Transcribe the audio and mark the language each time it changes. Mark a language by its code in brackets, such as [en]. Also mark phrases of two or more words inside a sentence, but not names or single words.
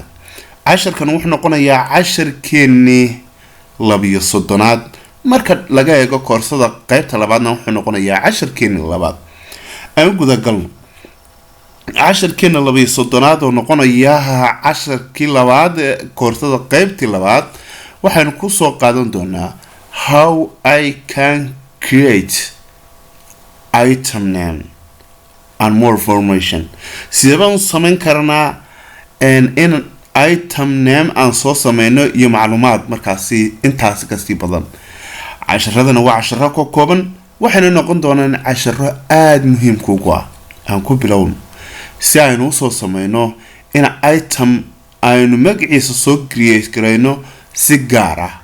[so] casharkan wuxuu noqonayaa casharkeennii 32aad marka laga eego koorsada qaybta labaadna wuxuu noqonayaa casharkeena labaad aan guda galno casharkeena 32aad oo noqonaya casharkii labaad koorsada qaybtii labaad waxaan ku soo qaadan doonaa [en] how I can create item name and more information [so] sidaan samayn karnaa in [en] item name [so] aan soo sameeyno iyo macluumaad markaasi intaas ka sii badan. casharadana waa casharo ka kooban waxayna noqon doonaan casharo aad muhiim kugu ah aan ku bilowno si aynu soo sameeyno in item aynu magaciisa soo create gareyno si gaar ah.